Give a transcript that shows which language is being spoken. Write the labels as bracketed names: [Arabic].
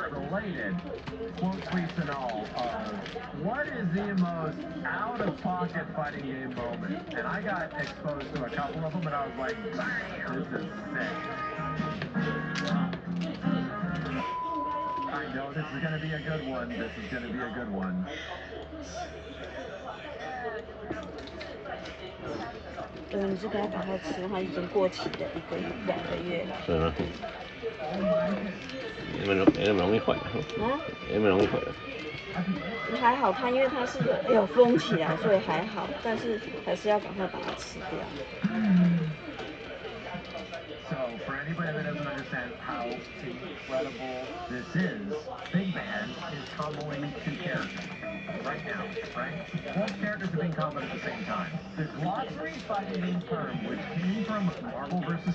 [English] Related, quote tweets and all, what is the most out-of-pocket fighting game moment? And I got exposed to a couple of them, and I was like, this is sick. I know this is going to be a good one. This is going to be a good one. [Chinese] 你是给他赶快吃，他已经过期的1个月、2个月了。是吗？没那么容易坏啊？没那么容易坏的。还好，它因为它是有封起来，所以还好，但是还是要赶快把它吃掉。 [English] So, for anybody that doesn't understand how incredible this is, Big Man is comboing 2 characters right now, right? Both characters are being comboed at the same time. The glossary fighting game term, which came from Marvel vs.